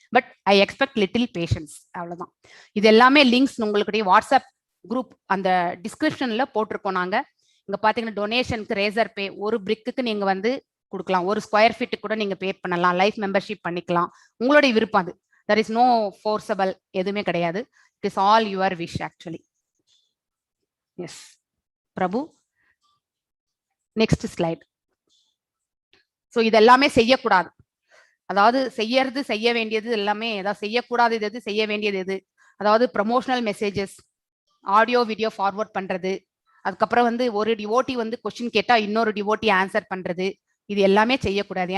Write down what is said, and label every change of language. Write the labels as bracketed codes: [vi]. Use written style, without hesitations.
[en] but I expect little patience, [ta] அவ்வளோதான். இது எல்லாமே லிங்க்ஸ் உங்களுடைய வாட்ஸ்அப் குரூப் அந்த டிஸ்கிரிப்ஷன்ல போட்டிருக்கோம் நாங்க. இங்க பாத்தீங்கன்னா டொனேஷனுக்கு ரேசர் பே, ஒரு பிரிக்குக்கு நீங்க வந்து கொடுக்கலாம், ஒரு ஸ்கொயர் ஃபீட் கூட நீங்க பே பண்ணலாம், லைஃப் மெம்பர்ஷிப் பண்ணிக்கலாம், உங்களுடைய விருப்பம் அது. [en] there is no forcible, [ta] எதுவுமே கிடையாது. [en] it is all your wish actually. yes Prabhu, next slide. [ta] So இதெல்லாமே செய்யக்கூடாது, அதாவது செய்ய வேண்டியது எல்லாமே, ஏதாவது செய்யக்கூடாது எது, செய்ய வேண்டியது எது, அதாவது promotional messages, audio video forward பண்றது, அதுக்கப்புறம் வந்து ஒரு டிவோட்டி வந்து கொஸ்டின் கேட்டா இன்னொரு டிவோட்டி ஆன்சர் பண்றது, இது எல்லாமே செய்யக்கூடாது.